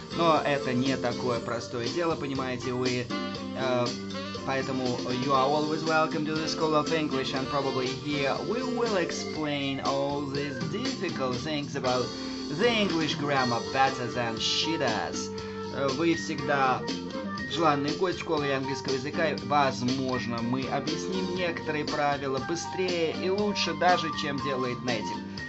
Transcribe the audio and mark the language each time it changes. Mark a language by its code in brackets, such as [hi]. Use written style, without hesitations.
[ru] Но это не такое простое дело, понимаете, вы... Поэтому [en] you are always welcome to the School of English, and probably here we will explain all these difficult things about the English grammar better than she does. [ru] Вы всегда желанный гость школы английского языка, и, возможно, мы объясним некоторые правила быстрее и лучше даже, чем делает native.